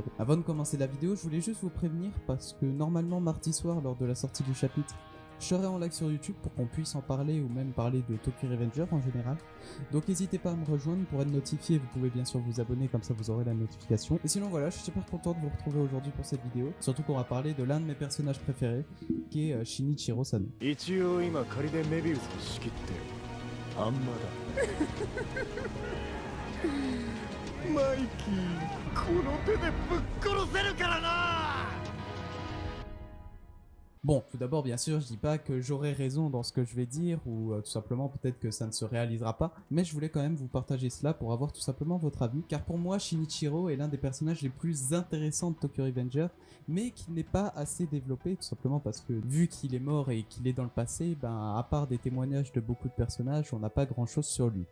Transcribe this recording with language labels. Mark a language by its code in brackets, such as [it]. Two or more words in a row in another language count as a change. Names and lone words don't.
[fr] Avant de commencer la vidéo, je voulais juste vous prévenir parce que normalement mardi soir lors de la sortie du chapitre, je serai en live sur YouTube pour qu'on puisse en parler ou même parler de Tokyo Revenger en général. Donc n'hésitez pas à me rejoindre pour être notifié, vous pouvez bien sûr vous abonner comme ça vous aurez la notification. Et sinon voilà, je suis super content de vous retrouver aujourd'hui pour cette vidéo. Surtout qu'on va parler de l'un de mes personnages préférés qui est Shinichiro Sano. [ja] 一応今仮でメビウスを仕切ってあんまだマイキーこの手でぶっ殺せるからな [fr] Bon, tout d'abord, bien sûr, je dis pas que j'aurai raison dans ce que je vais dire, ou tout simplement peut-être que ça ne se réalisera pas, mais je voulais quand même vous partager cela pour avoir tout simplement votre avis, car pour moi, Shinichiro est l'un des personnages les plus intéressants de Tokyo Revenger, mais qui n'est pas assez développé, tout simplement parce que vu qu'il est mort et qu'il est dans le passé, ben à part des témoignages de beaucoup de personnages, on n'a pas grand chose sur lui.